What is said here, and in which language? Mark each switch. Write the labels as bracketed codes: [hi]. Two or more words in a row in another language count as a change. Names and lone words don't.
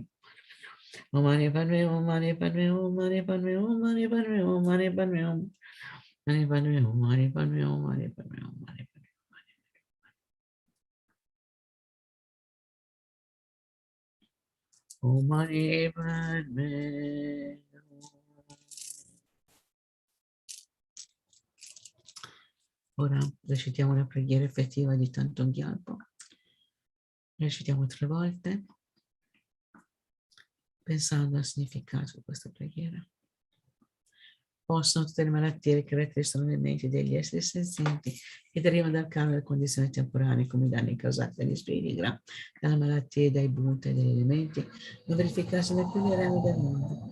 [sa] Oh, Mani Padme Hum, Mani Padme Hum, Mani Padme Hum, Mani Padme Hum, Mani Padme Hum. Mani Padme Hum, Mani Padme Hum, Mani Padme Hum, Mani Padme. Oh, Mani Padme Hum. [it] Ora recitiamo la preghiera effettiva di Thangtong Gyalpo. Recitiamo 3 volte, pensando al significato di questa preghiera. Possono tutte le malattie che caratterizzano le menti degli esseri senzienti che derivano dal karma delle condizioni temporanee come i danni causati dagli spiriti gra, dalle malattie, dai bhutta e dagli elementi, non verificarsi mai più nei rami del mondo.